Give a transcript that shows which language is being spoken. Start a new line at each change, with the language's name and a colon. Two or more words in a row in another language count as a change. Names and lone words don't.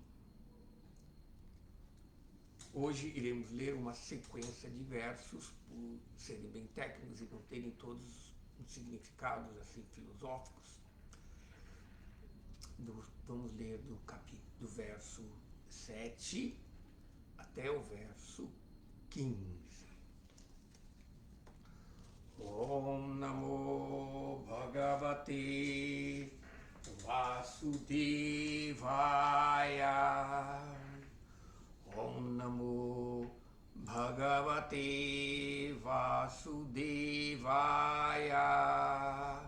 Portuguese: Hoje iremos ler uma sequência de versos, por serem bem técnicos e não terem todos os significados assim filosóficos. Vamos ler do verso 7 até o verso 15.
Sanskrit: ॐ नमो भगवते वासुदेवाय. ॐ नमो भगवते वासुदेवाय.